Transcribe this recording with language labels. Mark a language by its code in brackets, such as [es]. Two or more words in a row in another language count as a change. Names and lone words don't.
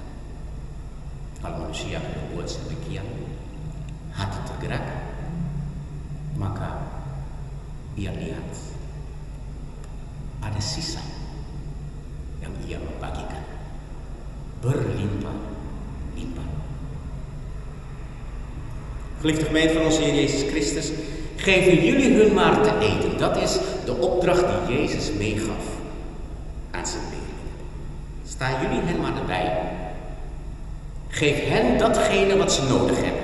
[id] Kalau manusia akan berbuat sedemikian, hati tergerak, maka ia lihat ada sisa yang ia membagikan berlimpah-limpah. [nl] Geliefde gemeente van onze Heer Jezus Christus, geven jullie hun maar te eten. Dat is de opdracht die Jezus meegaf aan zijn leerlingen. Sta jullie hen maar erbij. Geef hen datgene wat ze nodig hebben.